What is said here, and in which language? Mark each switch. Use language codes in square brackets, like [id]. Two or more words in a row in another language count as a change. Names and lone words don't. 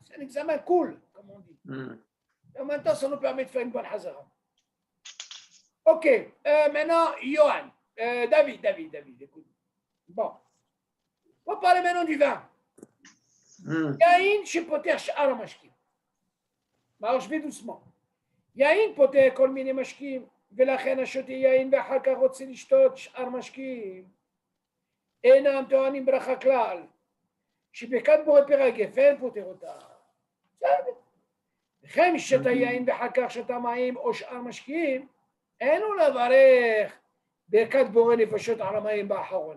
[fr] C'est un examen cool, comme on dit. Et en même temps, ça nous permet de faire une bonne hazara. Ok. Maintenant, Johan. David, écoute. Bon. On va parler maintenant du vin. [he] יין, שה פוטר, שאר משקים. [fr] Alors, je vais doucement. [he] יין, פוטר, כל מיני משקים. ולכן השותה יין ואחר כך רוצה לשתות שאר משקים אינם טוענים ברכה כלל שברכת בורא פרא גפן פוטר אותה. בסדר. וכן מי שתה יין ואחר כך שתה מים או שאר משקים אין הוא לברך ברכת בורא נפשות על המים באחרונה.